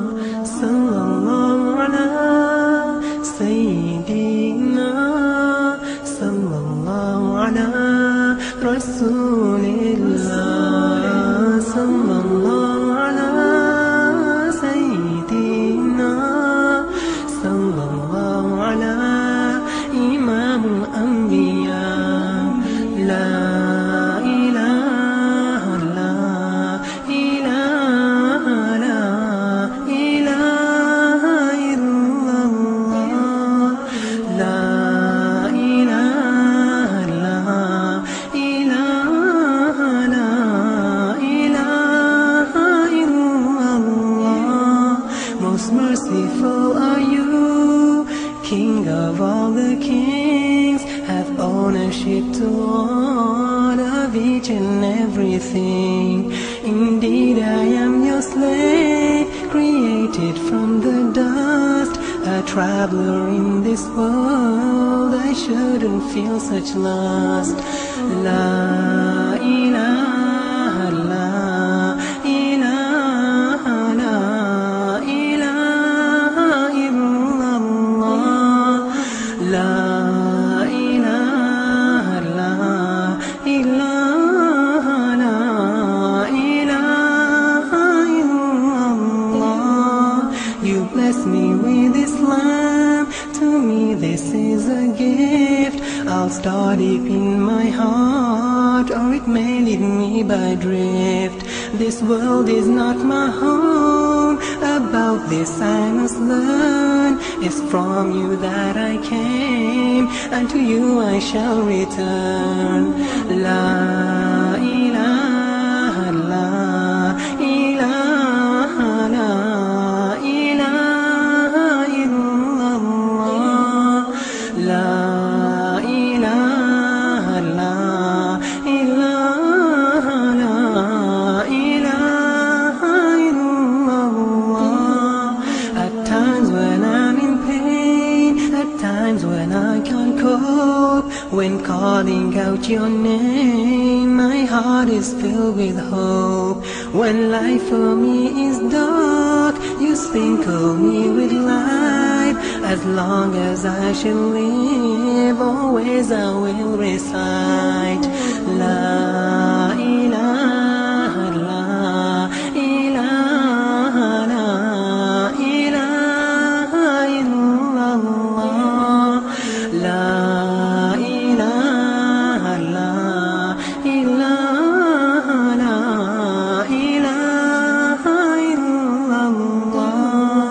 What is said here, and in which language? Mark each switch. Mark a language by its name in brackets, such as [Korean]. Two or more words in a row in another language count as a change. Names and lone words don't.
[Arabic] صلى الله على سيدنا، صلى الله على رسول الله، صلى الله على سيدنا، صلى الله على إمام الأنبياء. لا إله، لا إله، لا إله إلا الله. لا إله، لا إله، لا إله إلا الله. [English] Most merciful are you, King of all the kings, have ownership to all of each and everything. Indeed, I am your slave, created from the dust, a traveler in this world. I shouldn't feel such lust. [Arabic] لا إله، لا إله، لا إله إلا الله. لا إله، لا إله، لا إله إلا الله. [English] You bless me with Islam, to me this is a gift. I'll start deep in my heart, or it may lead me by drift. This world is not my home, about this I must learn. It's from you that I came, and to you I shall return. [Arabic] لا إله، لا إله، لا إله إلا الله. لا إله، لا إله، لا إله إلا الله. [English] At times when I'm in pain, at times when I can't cope, When calling out your name, my heart is filled with hope. When life for me is dark, you sprinkle me with light. As long as I shall live, always I will recite [Arabic] لا إله، لا إله، لا إله إلا الله، لا إله، لا إله، لا إله إلا الله.